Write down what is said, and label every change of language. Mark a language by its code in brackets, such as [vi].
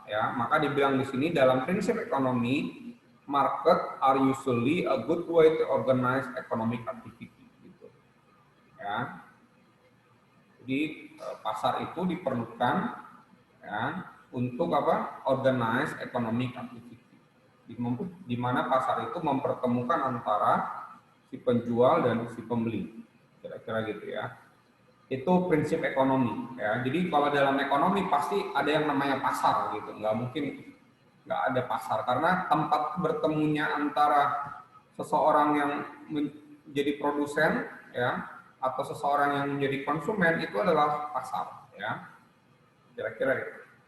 [id] Ya, maka dibilang di sini dalam prinsip ekonomi, [en] market are usually a good way to organize economic activity. [id] Gitu. Ya. Jadi pasar itu diperlukan ya, untuk apa? [en] Organize economic activity. [id] Di mana pasar itu mempertemukan antara si penjual dan si pembeli, kira-kira gitu ya. Itu prinsip ekonomi ya. Jadi kalau dalam ekonomi pasti ada yang namanya pasar gitu, nggak mungkin nggak ada pasar, karena tempat bertemunya antara seseorang yang menjadi produsen ya atau seseorang yang menjadi konsumen itu adalah pasar ya, kira-kira gitu.